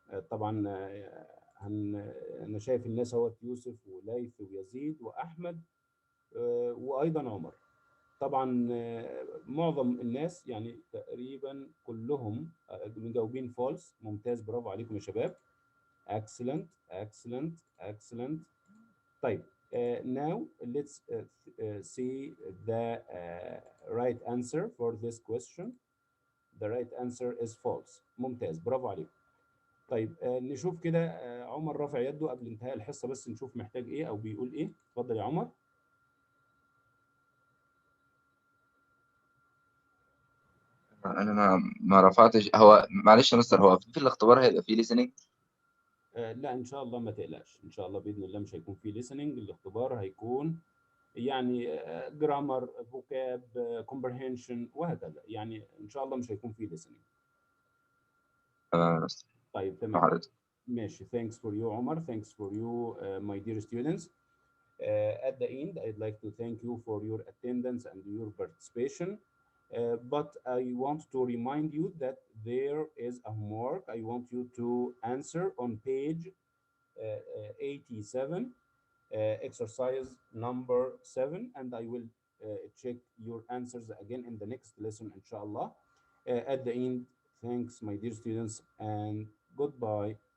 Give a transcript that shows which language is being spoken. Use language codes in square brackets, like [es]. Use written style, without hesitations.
[ar] طبعا أنا شايف الناس اهوت يوسف وليث ويزيد وأحمد وأيضا عمر. طبعا معظم الناس يعني تقريبا كلهم مجاوبين فولس. ممتاز، برافو عليكم يا شباب. [en] excellent excellent excellent. طيب now let's see the right answer for this question. The right answer is false. [ar] ممتاز، برافو عليكم. طيب نشوف كده عمر رافع يده قبل انتهاء الحصة، بس نشوف محتاج ايه او بيقول ايه. اتفضل يا عمر. انا ما رفعتش. هو معلش يا مستر، هو في الاختبار هيبقى فيه listening؟ لا ان شاء الله ما تقلقش، ان شاء الله باذن الله مش هيكون فيه listening. الاختبار هيكون يعني جرامر، فوكاب، كومبرهنشن وهكذا، يعني ان شاء الله مش هيكون فيه listening. تمام يا مستر. طيب تمام ماشي. [en] thanks for you عمر. thanks for you my dear students. At the end, I'd like to thank you for your attendance and your participation. But I want to remind you that there is a homework I want you to answer on page 87, exercise number 7, and I will check your answers again in the next lesson, inshallah. At the end, thanks, my dear students, and goodbye.